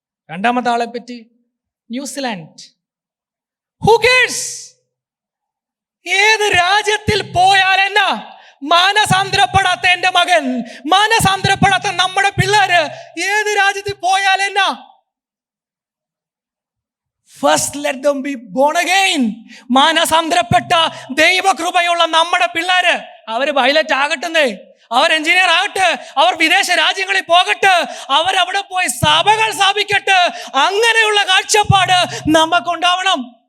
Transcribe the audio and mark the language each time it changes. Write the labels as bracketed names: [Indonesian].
[Malayalam] രണ്ടാമത്തെ ആളെ പറ്റി ന്യൂസിലാൻഡ്. [English] Who cares? [Malayalam] ഏത് രാജ്യത്തിൽ പോയാൽ എന്നാ? മാനസാന്തരപ്പെടാത്ത എൻ്റെ മകൻ, മാനസാന്തരപ്പെടാത്ത നമ്മുടെ പിള്ളേര് ഏത് രാജ്യത്തിൽ പോയാൽ എന്നാ? [English] First let them be born again. [Malayalam] മാനസാന്തരപ്പെട്ട ദൈവകൃപയുള്ള നമ്മുടെ പിള്ളേര് അവര് പൈലറ്റ് ആകട്ടെ, അവർ എഞ്ചിനീയർ ആകട്ടെ, അവർ വിദേശ രാജ്യങ്ങളിൽ പോകട്ടെ, അവരവിടെ പോയി സഭകൾ സ്ഥാപിക്കട്ടെ. അങ്ങനെയുള്ള കാഴ്ചപ്പാട് നമുക്കുണ്ടാവണം.